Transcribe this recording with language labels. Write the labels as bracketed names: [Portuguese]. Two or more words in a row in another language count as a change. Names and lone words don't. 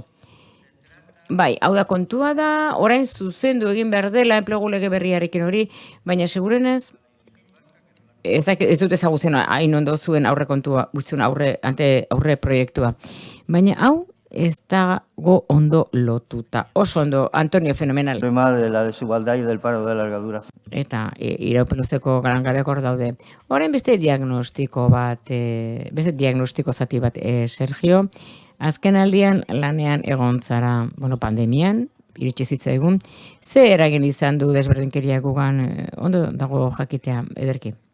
[Basque] Bai, hau da kontua da, orain zuzendu egin behar dela enplegu lege berriarekin hori, baina segurenez ez dut ezagutzen hain ondo zuen aurre kontua, aurre proiektua. Baina hau ez dago ondo lotuta. Oso ondo, Antonio, fenomenal. [Spanish] El problema de la desigualdad y del paro de larga duración. [Basque] Eta iraupen luzeko galangabeak hor daude. Orain beste diagnostiko zati bat, Sergio. Azken aldian lanean egon zara, pandemian, iritsi zitzaigun, ze eragin izan du desberdinkeria gugan, ondo dago jakitea, ederki.